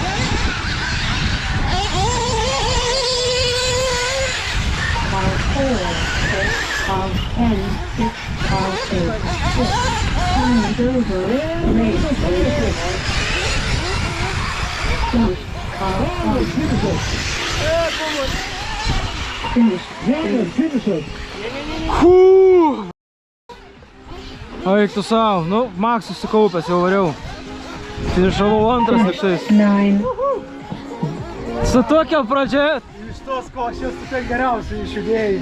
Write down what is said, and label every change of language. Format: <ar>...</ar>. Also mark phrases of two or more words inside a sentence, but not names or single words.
<en>Pile 4, 6, pile 10, 6, pile 8, 6. Time is over. Race over. Finish. Pile 5. Finish.</en> <lt>Janas, finišas. Фу! Eik tu savo, nu, Maks susikaupęs, jau variau. Finišavau antras lygtais. 9. Su tokia pradžia, Iš tos košės tu ten geriausiai išjudėjai.</lt>